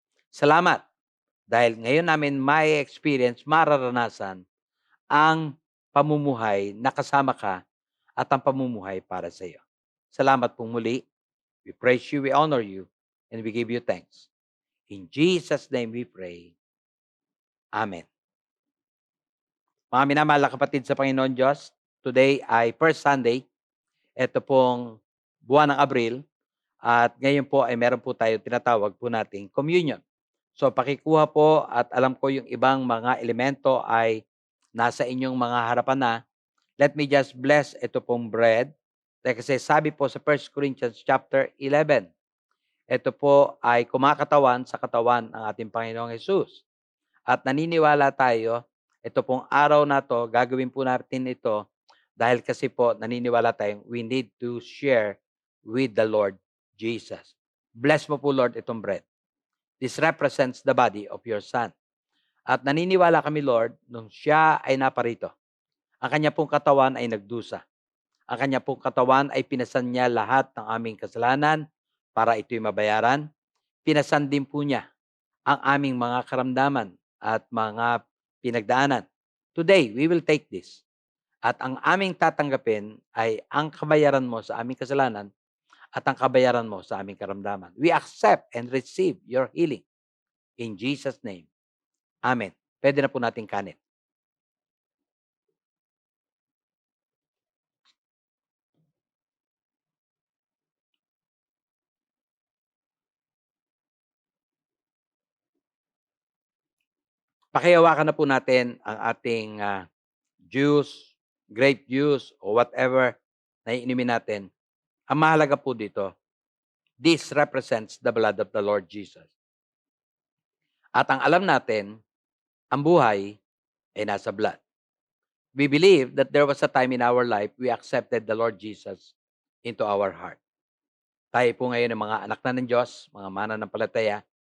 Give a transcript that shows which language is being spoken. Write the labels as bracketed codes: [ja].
[tl] Salamat dahil ngayon namin may experience, mararanasan ang pamumuhay na kasama ka at ang pamumuhay para sa iyo. Salamat pong muli. [en] We praise you, we honor you, and we give you thanks. In Jesus' name we pray. Amen. [tl] Mga minamahal na kapatid sa Panginoon Diyos, today ay first Sunday. Ito pong buwan ng Abril. At ngayon po ay meron po tayo tinatawag po nating communion. So pakikuha po at alam ko yung ibang mga elemento ay nasa inyong mga harapan na. [en] Let me just bless [tl] ito pong [en] bread. [tl] Kasi sabi po sa 1 Corinthians chapter 11, ito po ay kumakatawan sa katawan ng ating Panginoong Jesus. At naniniwala tayo, ito pong araw na to, gagawin po natin ito dahil kasi po naniniwala tayong [en] we need to share with the Lord Jesus. [tl] Bless mo po, Lord, itong bread. [en] This represents the body of your Son. [tl] At naniniwala kami, Lord, nung siya ay naparito, ang kanya pong katawan ay nagdusa. Ang kanya pong katawan ay pinasan niya lahat ng aming kasalanan para ito'y mabayaran. Pinasan din po niya ang aming mga karamdaman at mga pinagdaanan. [en] Today, we will take this. [tl] At ang aming tatanggapin ay ang kabayaran mo sa aming kasalanan at ang kabayaran mo sa aming karamdaman. [en] We accept and receive your healing. In Jesus' name. [tl] Amen. Pwede na po natin kanin. Pakihawakan na po natin ang ating juice, grape juice, o whatever na iinumin natin. Ang mahalaga po dito, [en] this represents the blood of the Lord Jesus. [tl] At ang alam natin, ang buhay ay nasa blood. [en] We believe that there was a time in our life we accepted the Lord Jesus into our heart. [tl] Tayo po ngayon ng mga anak na ng Diyos, mga mananampalataya.